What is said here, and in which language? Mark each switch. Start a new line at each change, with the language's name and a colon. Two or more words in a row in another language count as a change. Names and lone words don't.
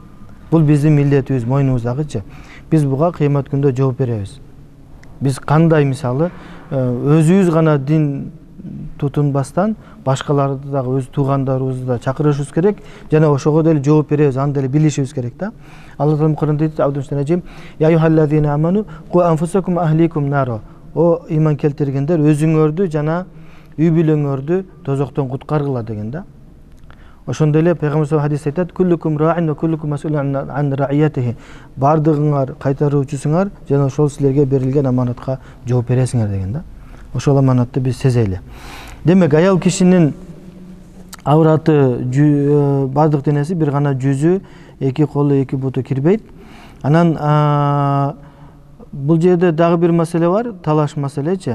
Kyrgyz: Бул биздин милдетибиз, мойнубуздагычы. Биз буга кыямат күндө жооп беребиз. Биз кандай мисалы өзүбүз гана дин тутунбастан башкаларды дагы өз туугандарыбызды да чакырышыбыз керек жана ошого деле жооп беребиз, аны деле билишибиз керек да. Алла Таала Кур'анда айтат: "Аудушнажим,
Arabic: يا أيها الذين آمنوا قوا أنفسكم وأهليكم نارا."
Kyrgyz: О иман келтиргендер, өзүңөрдү жана үй бүлөңөрдү тозоктон куткаргыла деген да. Ошондой эле Пайгамбар хадисте айтат:
Arabic: "كلكم راع وكلكم مسؤول عن رعيته."
Kyrgyz: Бардыгыңар кайтаруучусуңар жана ошол силерге берилген аманатка жооп бересиңер деген да. Ошол аманатты биз сезели. Демек, аял кишинин авраты бардык денеси бир гана жүзү, эки колу, эки буту кирбейт. Анан бул жерде дагы бир маселе бар, талаш маселечи.